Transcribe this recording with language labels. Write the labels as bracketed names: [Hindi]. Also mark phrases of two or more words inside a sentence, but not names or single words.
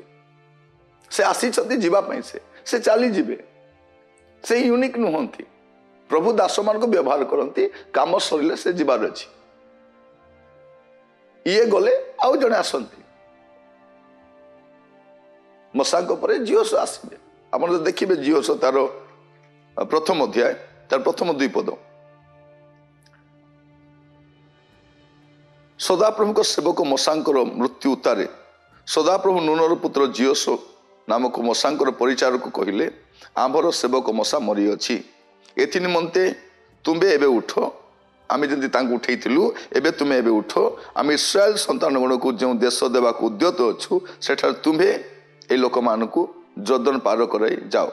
[Odia] ସେ ଆସିଛନ୍ତି ଜୀବା ପାଇଁ, ସେ ଚାଲି ଯିବେ। ସେ ୟୁନିକ ନୁହନ୍ତି। ପ୍ରଭୁ ଦାସ ମାନ କୁ ବ୍ୟବହାର କରନ୍ତି। କାମ ସରିଲେ ସେ ଯିବାର ଅଛି। ଏ ଗଲେ ଆଉ ଜଣେ ଆସନ୍ତି। ମଶାଙ୍କ ପରେ ଜିଓସ ଆସିବେ। ଆପଣ ଯଦି ଦେଖିବେ ଜିଓସ ତାର ପ୍ରଥମ ଅଧ୍ୟାୟ ତାର ପ୍ରଥମ 2 ପଦ, ସଦାପ୍ରଭୁଙ୍କ ସେବକ ମଶାଙ୍କର ମୃତ୍ୟୁ ଉତ୍ତାରେ ସଦାପ୍ରଭୁ ନୁନର ପୁତ୍ର ଜିଓସ ନାମକ ମଶାଙ୍କର ପରିଚାରକୁ କହିଲେ, ଆମ୍ଭର ସେବକ ମଶା ମରିଅଛି, ଏଥି ନିମନ୍ତେ ତୁମେ ଏବେ ଉଠ, ଆମେ ଯେମିତି ତାଙ୍କୁ ଉଠେଇଥିଲୁ ଏବେ ତୁମେ ଏବେ ଉଠ, ଆମେ ଇସ୍ରାଏଲ ସନ୍ତାନଗଣକୁ ଯେଉଁ ଦେଶ ଦେବାକୁ ଉଦ୍ୟତ ଅଛୁ ସେଠାରେ ତୁମେ ଏ ଲୋକମାନଙ୍କୁ ଜର୍ଦ୍ଦନ ପାର କରାଇ ଯାଅ।